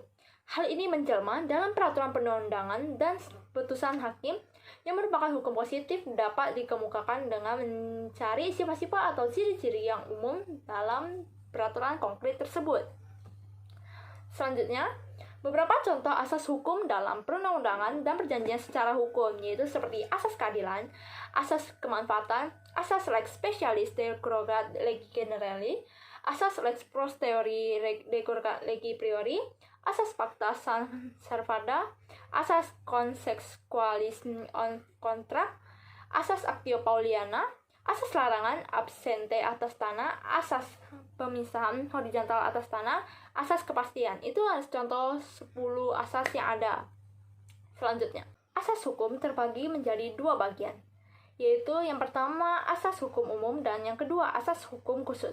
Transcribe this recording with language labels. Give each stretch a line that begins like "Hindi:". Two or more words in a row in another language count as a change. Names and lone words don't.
Indonesian: Hal ini menjelma dalam peraturan perundang-undangan dan putusan hakim yang merupakan hukum positif dapat dikemukakan dengan mencari sifat-sifat atau ciri-ciri yang umum dalam peraturan konkret tersebut. Selanjutnya, beberapa contoh asas hukum dalam perundang-undangan dan perjanjian secara hukum, yaitu seperti asas keadilan, asas kemanfaatan, asas
Latin: lex specialis derogat legi generali,
Indonesian: asas
Latin: lex posteriori derogat legi priori,
Indonesian: asas
Latin: pacta servanda,
Indonesian: asas consequalis on contract,
Latin: asas actio pauliana,
Indonesian: asas larangan absente atas tanah, asas pemisahan horizontal atas tanah, asas kepastian. Itu contoh 10 asas yang ada. Selanjutnya, asas hukum terbagi menjadi dua bagian, yaitu yang pertama asas hukum umum dan yang kedua asas hukum khusus.